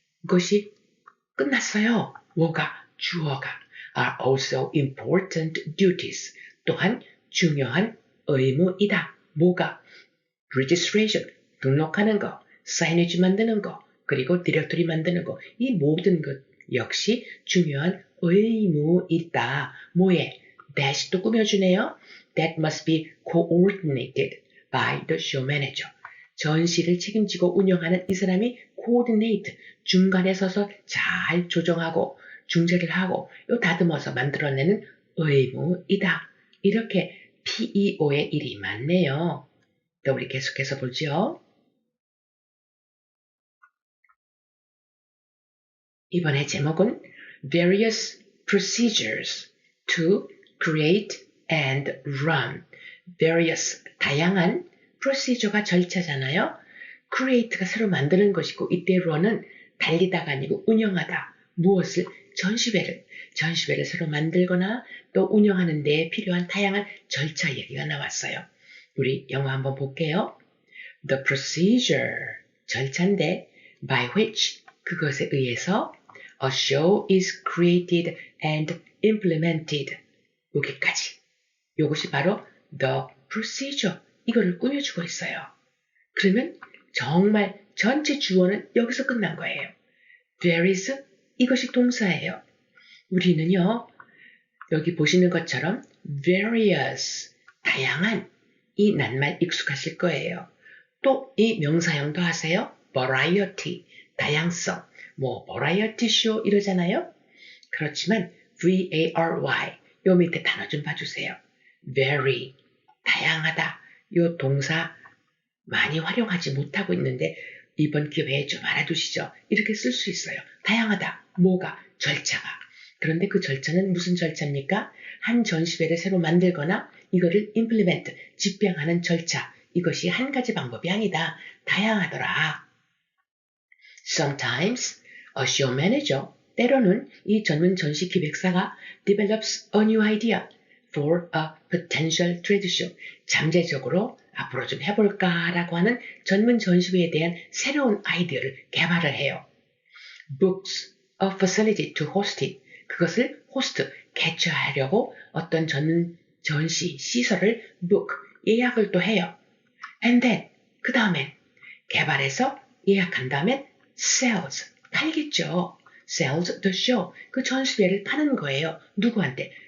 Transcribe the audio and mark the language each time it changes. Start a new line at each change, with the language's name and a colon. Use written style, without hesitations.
Korean: 이것이 끝났어요. 뭐가? 주어가
English: are also important duties.
Korean: 또한 중요한 의무이다. 뭐가? registration, 등록하는 거, 사이니지 만드는 거, 그리고 디렉토리 만드는 거, 이 모든 것 역시 중요한 의무이다. 뭐에? that도 꾸며주네요.
English: That must be coordinated by the show manager.
Korean: 전시를 책임지고 운영하는 이 사람이 coordinate, 중간에 서서 잘 조정하고 중재를 하고 요 다듬어서 만들어내는 의무이다. 이렇게 PEO의 일이 많네요. 또 우리 계속해서 보죠. 이번에 제목은
English: Various Procedures to Create and Run.
Korean: Various, 다양한, procedure가 절차잖아요. create가 새로 만드는 것이고 이때 run은 달리다가 아니고 운영하다. 무엇을? 전시회를 새로 만들거나 또 운영하는 데 필요한 다양한 절차 얘기가 나왔어요. 우리 영어 한번 볼게요.
English: The procedure,
Korean: 절차인데
English: by which,
Korean: 그것에 의해서
English: a show is created and implemented.
Korean: 여기까지. 이것이 바로 the procedure. 이거를 꾸며주고 있어요. 그러면 정말 전체 주어는 여기서 끝난 거예요. Various, 이것이 동사예요. 우리는요, 여기 보시는 것처럼 various, 다양한, 이 낱말 익숙하실 거예요. 또 이 명사형도 하세요. variety, 다양성, 뭐 variety show 이러잖아요. 그렇지만 V-A-R-Y, 요 밑에 단어 좀 봐주세요. very, 다양하다. 요 동사 많이 활용하지 못하고 있는데 이번 기회에 좀 알아두시죠. 이렇게 쓸 수 있어요. 다양하다. 뭐가? 절차가. 그런데 그 절차는 무슨 절차입니까? 한 전시회를 새로 만들거나 이거를 implement, 집행하는 절차. 이것이 한 가지 방법이 아니다. 다양하더라.
English: Sometimes a show manager,
Korean: 때로는 이 전문 전시 기획사가
English: develops a new idea for a potential trade show.
Korean: 잠재적으로 앞으로 좀 해볼까라고 하는 전문 전시회에 대한 새로운 아이디어를 개발을 해요.
English: Books a facility to host it.
Korean: 그것을 호스트, 개최하려고 어떤 전문 전시 시설을 book, 예약을 또 해요.
English: And then,
Korean: 그 다음엔 개발해서 예약한 다음엔 sells, 팔겠죠.
English: sells the show,
Korean: 그 전시회를 파는 거예요. 누구한테?